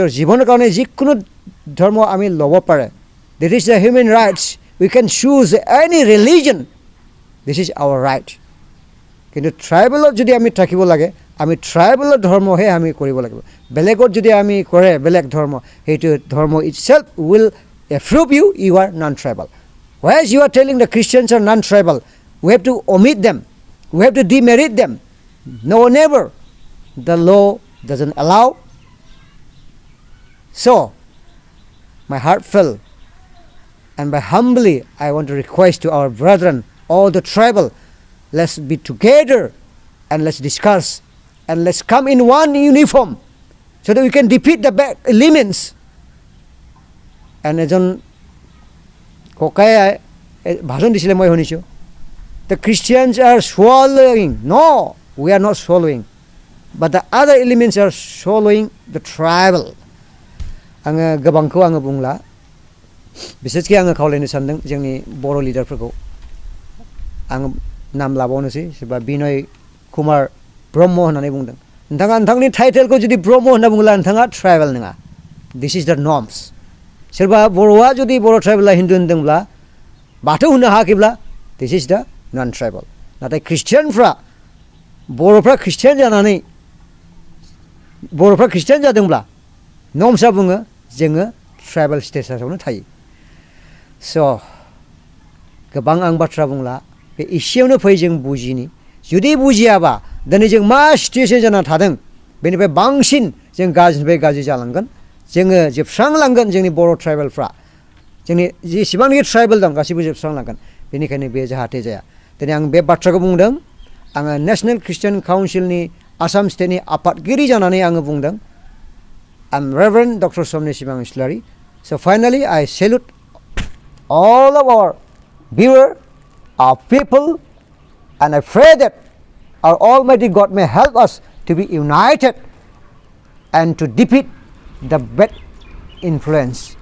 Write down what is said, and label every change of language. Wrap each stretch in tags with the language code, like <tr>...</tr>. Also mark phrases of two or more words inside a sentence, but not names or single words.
<as>জীৱনৰ কাৰণে যিকোনো ধৰ্ম আমি ল'ব পাৰে</as> <en>this is the human rights we can choose any religion this is our right</en> <as>কিন্তু ট্ৰাইবেলত যদি আমি থাকিব লাগে আমি ট্ৰাইবেলৰ ধৰ্মহে আমি কৰিব লাগিব বেলেগত যদি আমি কৰে বেলেগ ধৰ্ম সেইটো ধৰ্ম</as> <en>itself will approve you are non-tribal whereas you are telling the Christians are non-tribal we have to omit them we have to demerit them no never the law doesn't allow so my heart fell and by humbly I want to request to our brethren all the tribal let's be together and let's discuss and let's come in one uniform so that we can defeat the bad elements and</en> <as>এজন ককাই ভাষণ দিছিলে মই শুনিছোঁ</as> <en>the Christians are swallowing no we are not swallowing but the other elements are swallowing the tribal</en> <brx>आङो गोबांखौ आङो बुंला बिसेसकि आङो खावलायनो सानदों जोंनि बर' लिडारफोरखौ आङो नाम लाबावनोसै सोरबा बिनय कुमार ब्रह्म होननानै बुंदों नोंथाङा नोंथांनि टाइटेलखौ जुदि ब्रह्म होनना बुङोब्ला नोंथाङा ट्राइबेल नङा</brx> <en>this is the norms</en> <brx>सोरबा बर'आ जुदि बर' ट्राइबेला हिन्दु होनदोंब्ला बाथौ होननो हायाखैब्ला</brx> <en>this is the non tribal</en> <brx>नाथाय ख्रिस्टियानफ्रा बर'फ्रा ख्रिस्टियान जानानै बर'फ्रा ख्रिस्टियान जादोंब्ला नर्म्सआ बुङो जोङो ट्राइबेल स्टेटासावनो थायो स' गोबां आं बाथ्रा बुंला बे एसेयावनो फै जों बुजिनि जुदि बुजियाबा दिनै जों मा सिटुएसन जाना थादों बेनिफ्राय बांसिन जों गाज्रिनिफ्राय गाज्रि जालांगोन जोङो जोबस्रांलांगोन जोंनि बर' ट्राइबेलफ्रा जोंनि जेसेबांनाखि ट्राइबेल दं गासैबो जोबस्रांलांगोन बेनिखायनो बे जाहाथे जाया दिनै आं बे बाथ्राखौ बुंदों आङो नेशनेल ख्रिस्टियान काउन्सिलनि आसाम स्टेटनि आफादगिरि जानानै आङो बुंदों</brx> <en>I'm Reverend Dr. Somni Sibang Islari. So finally, I salute all of our viewers, our people, and I pray that our Almighty God may help us to be united and to defeat the bad influence.</en>